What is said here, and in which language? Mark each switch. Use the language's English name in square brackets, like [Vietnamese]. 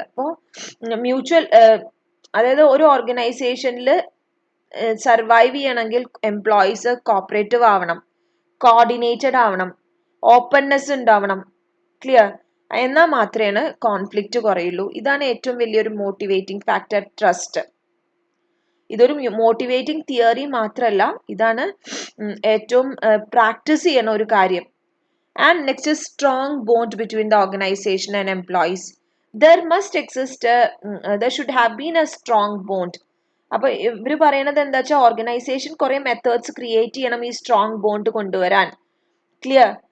[Malayalam] അപ്പോൾ മ്യൂച്വൽ, അതായത് ഒരു ഓർഗനൈസേഷനിൽ സർവൈവ് ചെയ്യണമെങ്കിൽ എംപ്ലോയീസ് കോപ്പറേറ്റീവ് ആവണം, കോർഡിനേറ്റഡ് ആവണം, ഓപ്പൺനെസ് ഉണ്ടാവണം. ക്ലിയർ. എന്നാൽ മാത്രമേ കോൺഫ്ലിക്റ്റ് കുറയുള്ളൂ. ഇതാണ് ഏറ്റവും വലിയൊരു മോട്ടിവേറ്റിംഗ് ഫാക്ടർ, ട്രസ്റ്റ്. ഇതൊരു മോട്ടിവേറ്റിംഗ് തിയറി മാത്രമല്ല, ഇതാണ് ഏറ്റവും പ്രാക്ടീസ് ചെയ്യണ ഒരു കാര്യം. [English] And next is strong bond between the organization and employees. There must exist, there should have been a strong bond. [Malayalam] അപ്പൊ ഇവര് പറയണത് എന്താ വെച്ചാൽ ഓർഗനൈസേഷൻ കുറെ മെത്തേഡ്സ് ക്രിയേറ്റ് ചെയ്യണം ഈ സ്ട്രോങ് ബോണ്ട് കൊണ്ടുവരാൻ. ക്ലിയർ?